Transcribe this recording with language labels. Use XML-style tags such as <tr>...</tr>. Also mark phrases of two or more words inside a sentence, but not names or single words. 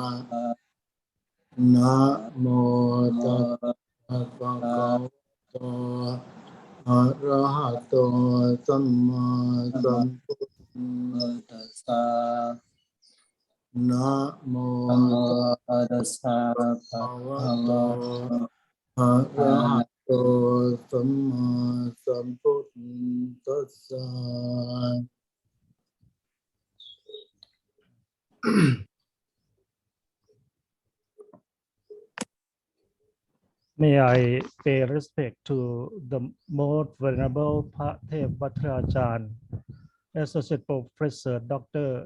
<pi>Namo Tassa Bhagavato Arahato Samma Sambuddhassa Namo Tassa Bhagavato Arahato Samma Sambuddhassa.</pi> <en>May I pay respect to the most venerable Debvajracarya, Associate Professor, Dr.</en>